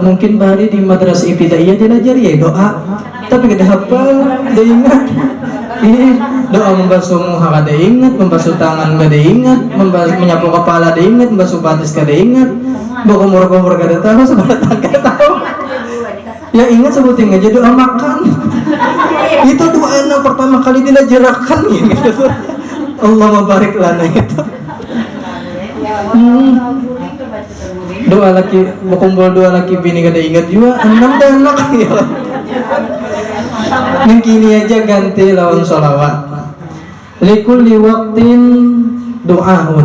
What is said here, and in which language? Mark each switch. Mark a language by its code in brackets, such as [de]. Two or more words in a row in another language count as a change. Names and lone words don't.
[id] Mungkin bahari di madrasah ibtidaiyah diajari ya doa. Tapi kada hafal, kada ingat. [bjn] Doa membasuh muha kada ingat, membasuh tangan kada ingat, menyapu kepala kada ingat, membasuh batis kada ingat, berkumur-kumur kada tahu, sebatang kada tahu. [id] Ya ingat sebutin aja doa makan. Itu doa yang pertama kali diajarkan gitu. [ar] الله بارك لنا itu. [bjn] Doa laki, berkumpul dua laki bini kada ingat juga, 6 anak ya. [id] Mungkin aja ganti lawan sholawat. [ar] لكل وقت دعاء.